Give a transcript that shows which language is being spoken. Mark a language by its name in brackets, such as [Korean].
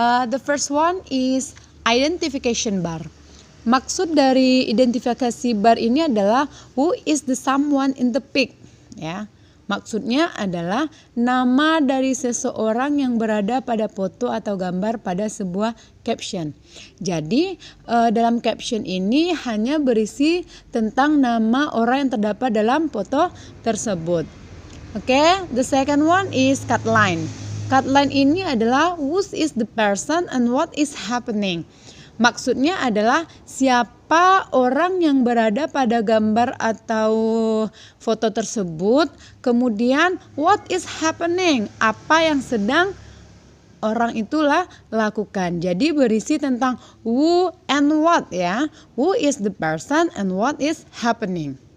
[English] The first one is identification bar. [Indonesian] Maksud dari identifikasi bar ini adalah [English] who is the someone in the pic, [Indonesian] ya. Maksudnya adalah nama dari seseorang yang berada pada foto atau gambar pada sebuah caption. Jadi dalam caption ini hanya berisi tentang nama orang yang terdapat dalam foto tersebut. [English] Okay, the second one is cut line. Cut line [Indonesian] ini adalah [English] who is the person and what is happening. [Indonesian] Maksudnya adalah siapa orang yang berada pada gambar atau foto tersebut, kemudian [English] what is happening, [Indonesian] apa yang sedang orang itulah lakukan. Jadi berisi tentang [English] who and what, [Indonesian] ya. [English] Who is the person and what is happening.